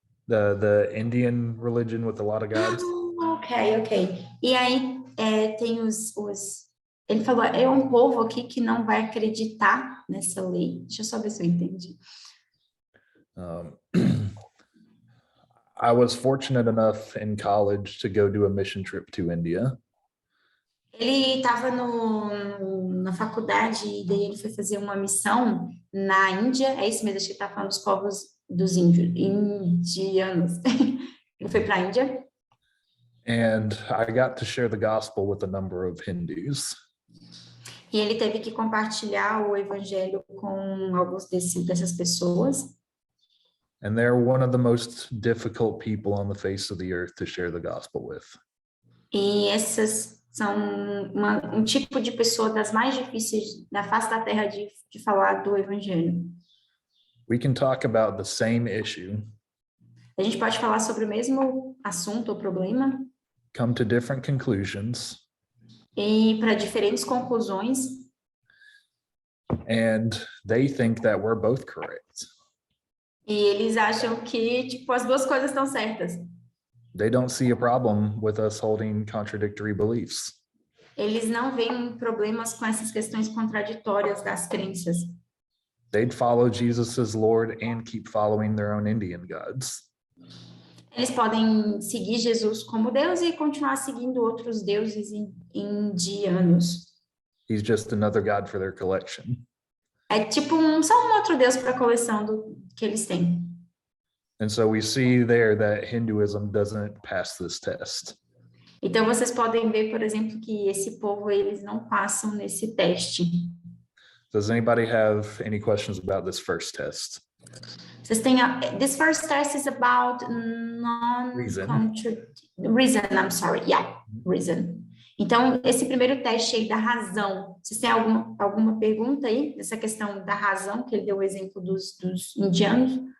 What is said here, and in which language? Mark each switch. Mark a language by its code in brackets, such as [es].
[en] the Indian religion with a lot of gods. Ok. [pt] E aí tem ele falou, é um povo aqui que não vai acreditar nessa lei. Deixa eu só ver se eu entendi. [en] I was fortunate enough in college to go do a mission trip to India. [pt] Ele estava na faculdade e daí ele foi fazer uma missão na Índia. É isso mesmo, acho que ele está falando dos povos dos indianos. Ele foi para a Índia. [en] And I got to share the gospel with a number of Hindus. [pt] E ele teve que compartilhar o evangelho com alguns dessas pessoas. [en] And they're one of the most difficult people on the face of the earth to share the gospel with. [pt] E essas são um tipo de pessoa das mais difíceis da face da terra de falar do evangelho. [en] We can talk about the same issue, [pt] A gente pode falar sobre o mesmo assunto ou problema [en] come to different conclusions, [pt] e para diferentes conclusões, [en] and they think that we're both correct. [pt] e eles acham que, tipo, as duas coisas estão certas. [en] They don't see a problem with us holding contradictory beliefs. [pt] Eles não veem problemas com essas questões contraditórias das crenças. [en] They'd follow Jesus as Lord and keep following their own Indian gods. [pt] Eles podem seguir Jesus como Deus e continuar seguindo outros deuses indianos. [en] He's just another God for their collection. [pt] É tipo só um outro Deus para a coleção que eles têm. [en] And so we see there that Hinduism doesn't pass this test. [pt] Então vocês podem ver, por exemplo, que esse povo eles não passam nesse teste. [en] Does anybody have any questions about this first test? [pt] Vocês têm [en] this first test is about Reason. reason, I'm sorry. Yeah, reason. [pt] Então, esse primeiro teste aí da razão, vocês têm alguma pergunta aí? Essa questão da razão, que ele deu o exemplo dos indianos?